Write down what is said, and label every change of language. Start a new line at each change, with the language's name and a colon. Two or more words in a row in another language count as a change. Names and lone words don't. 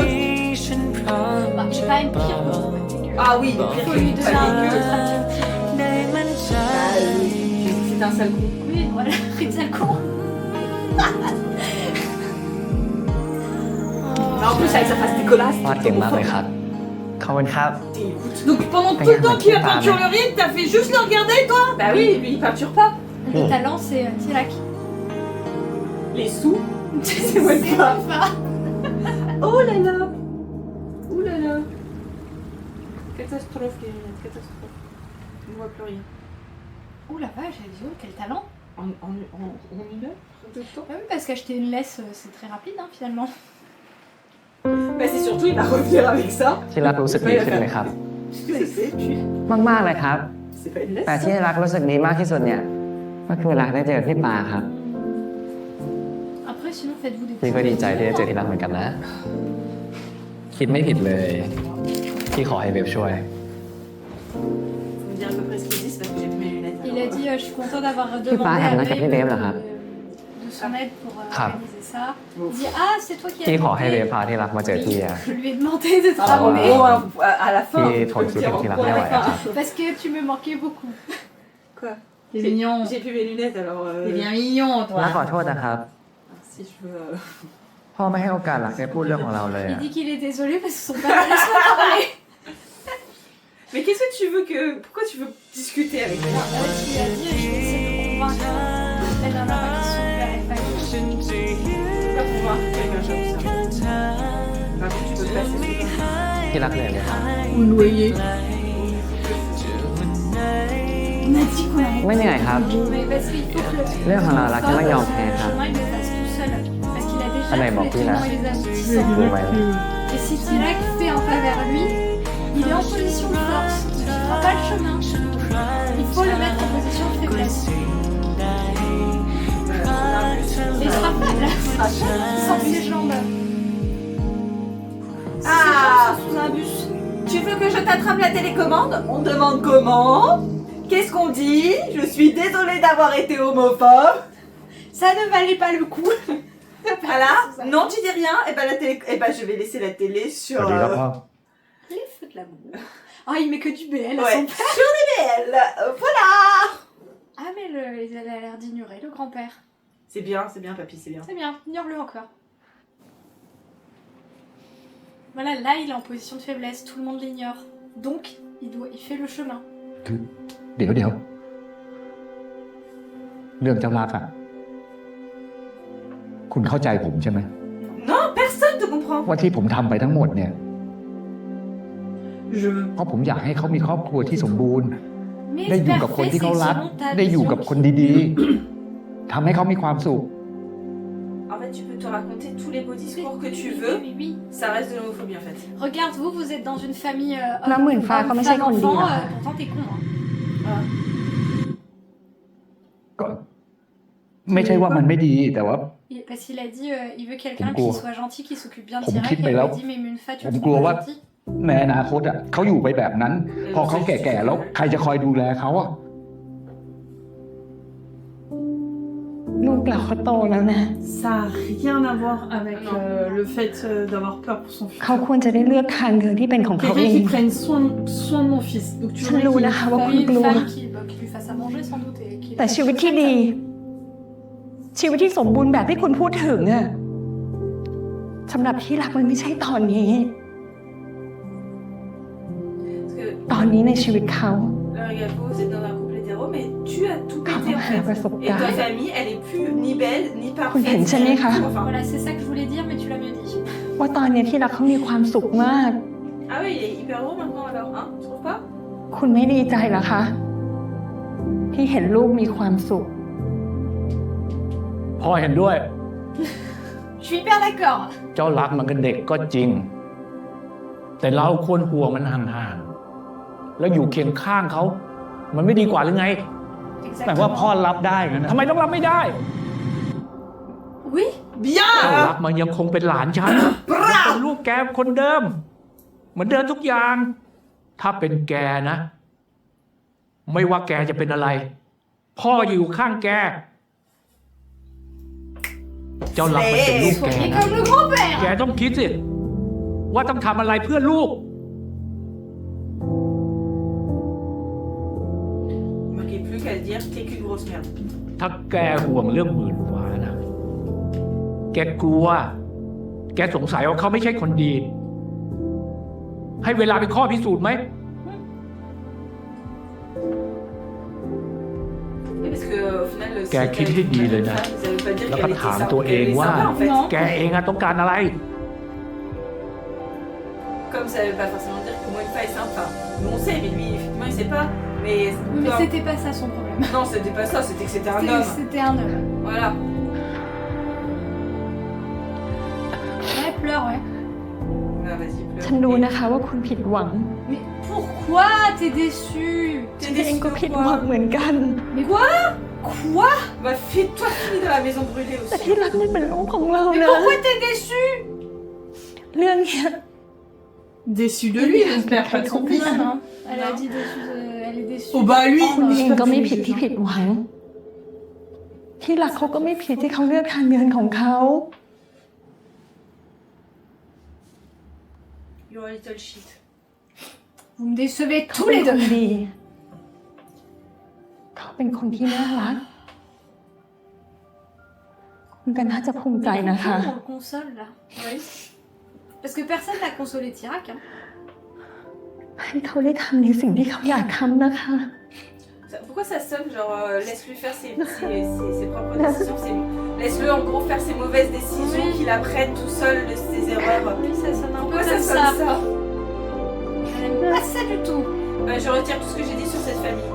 French: Bah, j'ai quand même pire. Ah oui, le pire Faut que lui pas donner un dégueu. autre adjectif. C'est un sale coup. Oui, voilà, Rite sale con. Mais en plus avec sa face dégueulasse.
Thai: วาดเก่งมากเลยครับ ขอบคุณครับ
French: Donc pendant tout le temps qu'il a peinture le riz, t'as fait juste le regarder toi? Bah oui, lui il peinture pas. Le talent, c'est Tilak. Les sous. C'est moi pas. pas. Oh là là. Ouh là là. Catastrophe les lunettes, catastrophe. On ne voit plus rien. Ouh la vache, elle dit, oh, quel talent. En une heure de temps. Bah oui, parce qu'acheter une laisse, c'est très rapide hein, finalement. Bah c'est surtout il va revenir avec ça.
Thai: ที่รักรู้สึกดีขึ้นไหมครับ
French: C'est puis
Thai: มากๆเลยครับ
French: c'est pas une laisse.
Thai: แต่ที่รักรู้สึกดีมากที่สุดเนี่ยก็คือรักได้เจอพี่ปาครับ
French: Après, sinon, faites-vous des
Thai: พี่ก็ดีใจที่ได้เจอที่รักเหมือนกันนะ คิดไม่ผิดเลย ที่ขอให้เบบช่วย
French: Faut me dire à peu près ce qu'il dit, c'est parce que j'ai plus mes lunettes. Il a dit je suis content d'avoir Tu demandé parles à avec Ray les lèvres, là. de son aide pour Crap. organiser ça. Il dit ah c'est toi qui as
Thai: ที่ขอให้เบ
French: demandé.
Thai: ฟพาที่รักมาเจอพี่อะ
French: Je lui ai demandé de te Ah, ramener bon, à la fin. Qui on est peut trop le dire en qui l'a quoi, fait, à la ouais. fin. parce que tu me manquais beaucoup. Quoi? T'es mignon. J'ai plus mes lunettes alors. T'es bien mignon
Thai: รักขอ
French: toi.
Thai: โทษนะครับ
French: Si je veux.
Thai: พ่อไม่ให้โอกาสรักได้พูดเรื่องของเราเลย
French: Il
Thai: อะ
French: dit qu'il est désolé parce que son père laisse pas parler. Mais qu'est-ce que tu veux que. Pourquoi tu veux discuter avec moi? Parce qu'il a dit je vais essayer de convaincre la dernière fois qu'ils sont vers FAQ. Tu peux pas convaincre quelqu'un, j'avoue ça. Par contre, tu peux passer ce temps.
Thai: ที่รักเหนื่อยไหมครับ
French: Vous noyez. On a dit qu'on allait
Thai: ไม่เหนื่อยครับ
French: Mais parce qu'il faut que
Thai: เรื่องของเรารักจะต้องยอมแพ้ครับ
French: chemin il le fasse tout seul. Parce qu'il a déjà Ah, mais gère bon, les puis là. tenants et les aboutissants. Oui, ouais. Et si Tirac fait un pas vers lui, il est en position de force, il ne fera pas le chemin. Il faut le mettre en position de faiblesse. Et il sera faible, il s'enfuit les jambes. Ah, Sous un bus. tu veux que je t'attrape la télécommande? On demande comment? Qu'est-ce qu'on dit? Je suis désolée d'avoir été homophobe. Ça ne valait pas le coup. Voilà. Non, tu dis rien? Et ben la télé, et ben je vais laisser la télé
Thai: ส
French: sur.
Thai: วัสดีครับพ่อ
French: Les feux de l'amour. Ah, il met que du BL à Ouais, son père. sur les BL. Voilà. Ah, mais il a l'air d'ignorer le grand-père. C'est bien, papy, c'est bien. C'est bien, ignore-le encore. Voilà, là, il est en position de faiblesse, tout le monde l'ignore. Donc, il fait le chemin.
Thai: คือเดี๋ยวเรื่องเจ้ารักอ่ะคุณเข้าใจผมใช่ไหม
French: Non, personne te comprend.
Thai: ว่าที่ผมทำไปทั้งหมดเนี่ย
French: Je
Thai: เพราะผมอยากให้เขามีครอบครัวที่สมบูรณ์
French: Mais
Thai: ได้อยู่กับคนที่เขารัก ได้อยู่กับคนดีๆทำให้เขามีความสุข
French: En fait, tu peux te raconter tous les beaux discours que tu veux. Oui. Ça reste de l'homophobie en fait. Regarde, vous êtes dans une famille La moune, enfin, comme ça, qu'on dit, enfant, là. pourtant t'es con. Hein.
Thai: ก็ไม่ใช่ว่ามันไม่ดีแต่ว่า
French: Parce qu'il a dit, il veut quelqu'un
Thai: ผมกลัว
French: qui soit gentil, qui s'occupe bien de
Thai: ผม
French: Tirac.
Thai: คิด
French: Et
Thai: ไป
French: il
Thai: แล้ว
French: lui a dit, mais Munfa, tu
Thai: ผม
French: te
Thai: กลัว
French: trouves
Thai: ว่า
French: gentil.
Thai: ในอนาคตอ่ะเขาอยู่ไปแบบนั้น พอเขาแก่ๆแล้วใครจะคอยดูแลเขาอ่ะ ลูกเราเขาโตแล้วนะ
French: Ça n'a rien à voir avec le fait d'avoir peur pour son fils.
Thai: เขาควรจะได้เลือกทางเดินที่เป็นของเขาเอ
French: Quelqu'un
Thai: ง
French: qui prenne soin de mon fils. Donc tu
Thai: ฉันรู้นะคะว่าคุณ
French: Une
Thai: กลัว
French: femme qui lui fasse à manger sans doute. Et qui
Thai: แต่ชีวิตที่ดี ชีวิตที่สมบูรณ์แบบที่คุณพูดถึงอะสำหรับที่รักมันไม่ใช่ตอนนี้
French: Parce que
Thai: ตอนนี้ในชีวิตเขา
French: là, regarde, vous êtes dans un couple hétéro, mais tu as tout Comment pété en elle va fait. sauter? Et ta famille, elle est plus ni belle, ni Vous parfaite. êtes jamais, ni- hein. Enfin, Voilà, c'est ça que je voulais dire, mais tu l'as mieux dit.
Thai: ว่าตอนนี้ที่รักเขามีความสุขมาก
French: Ah oui, il est hyper heureux maintenant alors, hein? Tu trouves pas?
Thai: คุณไม่ดีใจเหรอคะ ที่เห็นลูกมีความสุข พ่อเห็นด้วย
French: Je suis hyper d'accord.
Thai: เจ้ารักมันก็เด็กก็จริง แต่เราควรห่วงมันห่างๆแล้วอยู่เคียงข้างเขา มันไม่ดีกว่าหรือไง แต่ว่าพ่อรับได้กันนะทำไมต้องรับไม่ได้
French: Oui.
Thai: เจ้า
French: Bien.
Thai: รักมันยังคงเป็นหลานฉันเป็นลูกแกคนเดิม เหมือนเดิมทุกอย่าง ถ้าเป็นแกนะ ไม่ว่าแกจะเป็นอะไร พ่ออยู่ข้างแก เจ้ารักมันเป็นลูกแก
French: Soyez
Thai: นะ
French: comme le grand-père.
Thai: แกต้องคิดสิ ว่าต้องทำอะไรเพื่อลูก
French: Il manquait plus qu'à dire t'es qu'une grosse merde.
Thai: ถ้าแกห่วงเรื่องหมื่นฟ้านะ แกกลัว แกสงสัยว่าเขาไม่ใช่คนดี ให้เวลาเป็นข้อพิสูจน์ไหม
French: Oui, parce que au final, si Qu'a t'as quitté une dit, le femme, nain. ça veut pas dire
Thai: แล้วก็
French: qu'elle était
Thai: ถาม
French: sympa,
Thai: ตัวเอง
French: elle est
Thai: ว่า
French: sympa, en fait. Non.
Thai: แกเองอะต้องการอะไร
French: Comme ça veut pas forcément dire que moi une femme est sympa. Nous on sait, mais lui effectivement il sait pas. Mais, Mais non. c'était pas ça son problème. Non, c'était pas ça, c'était que c'était un C'était- homme. C'était un homme. Voilà. Ouais, pleure, ouais. Ah, vas-y, pleure.
Thai: ฉันรู้นะคะว่าคุณผิดหวัง
French: Mais pourquoi t'es déçu? T'es
Thai: ฉันเอง
French: déçu
Thai: ก็
French: de
Thai: ผิดหวัง
French: quoi?
Thai: เหมือนกัน
French: Mais quoi? Quoi? Bah fais-toi filer dans la maison brûlée
Thai: แต่
French: aussi.
Thai: ที่รักมันเป็นลูกของเรา
French: Mais
Thai: นะ
French: pourquoi t'es déçu?
Thai: เรื่องเนี้ย
French: Déçu de lui, j'espère, pas de son fils. Non, non. Elle a dit déçu. Elle est déçue. Oh bah lui,
Thai: คุณเองก็ไม่ผิดที่ผิดหวัง ที่รักเขาก็ไม่ผิดที่เขาเลือกทางเดินของเขา
English: You're a little shit.
French: Vous me décevez
Thai: เขา
French: tous
Thai: เป็น
French: les
Thai: คน
French: deux.
Thai: ดี เขาเป็นคนที่น่ารัก คุณก็น่าจะภูมิใจนะคะ
French: On le console là. Oui. Parce que personne n'a consolé Tirac. Hein.
Thai: ให้เขาได้ทำในสิ่งที่เขาอยากทำนะคะ
French: Pourquoi ça sonne genre laisse-lui faire ses propres décisions, laisse-le en gros faire ses mauvaises décisions, Oui. qu'il apprenne tout seul de ses erreurs. Oui, ça sonne un peu Pourquoi ça comme sonne ça. ça? Elle aime pas ça du tout. Je retire tout ce que j'ai dit sur cette famille.